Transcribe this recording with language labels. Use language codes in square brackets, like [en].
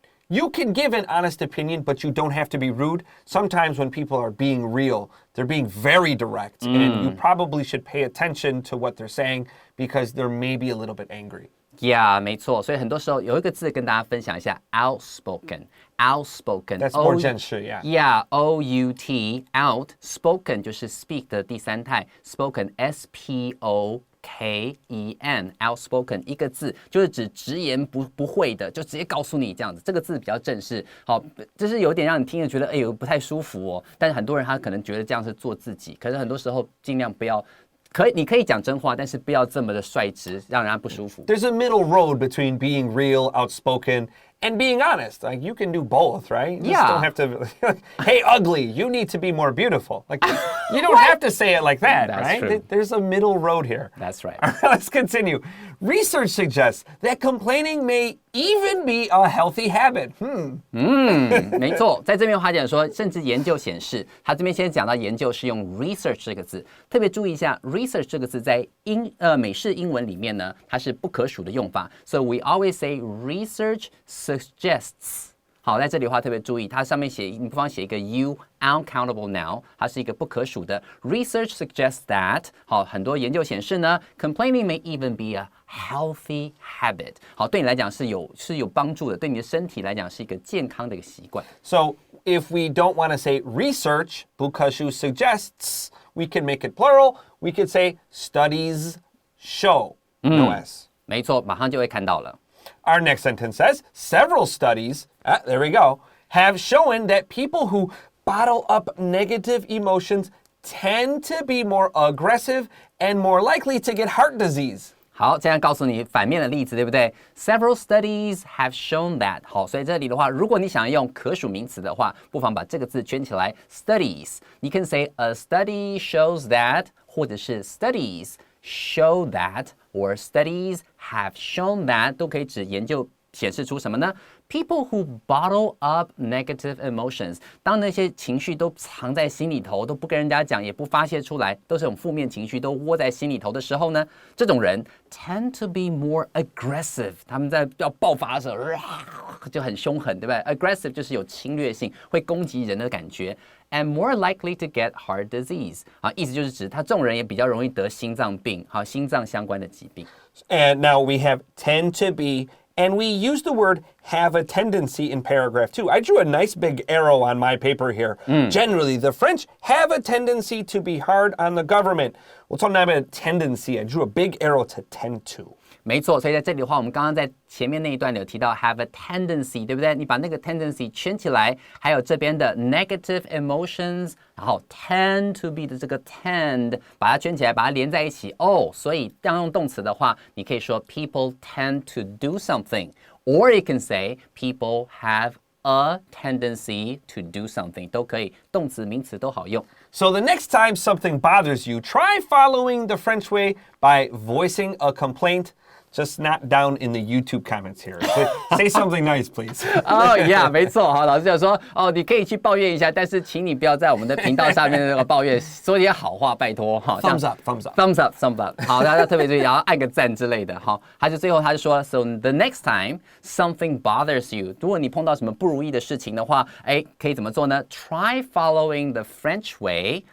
[en] You can give an honest opinion, but you don't have to be rude. Sometimes when people are being real, they're being very direct. And you probably should pay attention to what they're saying because they're maybe a little bit angry. [zh] Yeah， 没错。所以很多时候有一个字跟大家分享一下 ，outspoken。outspoken。 [en] That's more [zh] 正式 Yeah，O-U-T out spoken 就是 speak 的第三态 ，spoken S-P-O-K-E-N outspoken 一个字就是指直言不讳的，就直接告诉你这样子。这个字比较正式，好，就是有点让你听着觉得不太舒服哦。但是很多人他可能觉得这样是做自己，可是很多时候尽量不要。你可以讲真话，但是不要这么的率直，让人家不舒服。 [en] There's a middle road between being real, outspoken, and being honest. Like you can do both, right? You just don't have to. Hey, ugly, you need to be more beautiful. Like you don't have to say it like that, That's right? True. There's a middle road here. That's right. Let's continue. Research suggests that complaining may even be a healthy habit. [zh] 没错，在这边他讲说，甚至研究显示，他这边先讲到研究是用 research 这个字，特别注意一下 research 这个字在美式英文里面呢，它是不可数的用法， [en] so we always say research suggests。 [zh] 好，在这里的话特别注意，它上面你不妨写一个 uncountable noun， 它是一个不可数的。 [en] Research suggests that， [zh] 好，很多研究显示呢 [en] ，complaining may even be a healthy habit。 [zh] 好，对你来讲是有帮助的，对你的身体来讲是一个健康的一个习惯。 [en] So if we don't want to say research, [zh] 不可数 [en] suggests, we can make it plural. We could say studies show. No S. [zh] 没错，马上就会看到了。 [en] Our next sentence says, several studies, there we go, have shown that people who bottle up negative emotions tend to be more aggressive and more likely to get heart disease. [zh] 好，这样告诉你反面的例子，对不对 ？ [en] Several studies have shown that。 [zh] 好，所以这里的话，如果你想要用可数名词的话，不妨把这个字圈起来 ，studies。你可以 [en] say a study shows that， [zh] 或者是 [en] studies show that， or studies have shown that， [zh] 都可以指研究显示出什么呢？ [en] People who bottle up negative emotions， [zh] 当那些情绪都藏在心里头，都不跟人家讲，也不发泄出来，都是这种负面情绪都窝在心里头的时候呢，这种人 [en] tend to be more aggressive。 [zh] 他们在要爆发的时候，就很凶狠，对不对 ？Aggressive 就是有侵略性，会攻击人的感觉。 [en] And more likely to get heart disease， [zh] 啊，意思就是指他这种人也比较容易得心脏病，好，心脏相关的疾病。 [en] And now we have tend to be And we use the word have a tendency in paragraph 2. I drew a nice big arrow on my paper here. Generally, the French have a tendency to be hard on the government. [zh] 我从那边 [en] tendency, I drew a big arrow to tend to. [zh] 没错，所以在这里的话，我们刚刚在前面那一段有提到 have a tendency， 对不对？你把那个 tendency 圈起来，还有这边的 negative emotions， 然后 tend to be 的这个 tend， 把它圈起来，把它连在一起。所以当用动词的话，你可以说 [en] people tend to do something， or you can say people have a tendency to do something， [zh] 都可以，动词、名词都好用。 [en] So the next time something bothers you, try following the French way by voicing a complaint.Just not down in the YouTube comments here. Say something nice, please. [zh] yeah, 没错。好，老师就说，你可以去抱怨一下，但是请你不要在我们的频道下面的那个抱怨，说点好话，拜托。 [en] Thumbs up, thumbs up. Thumbs up, thumbs up. [zh] 好，大家特别注意，然后按个赞之类的。好，最后他就说 ， [en] So the next time something bothers you， [zh] 如果你碰到什么不如意的事情的话，可以怎么做呢 ？ [en] Try following the French way。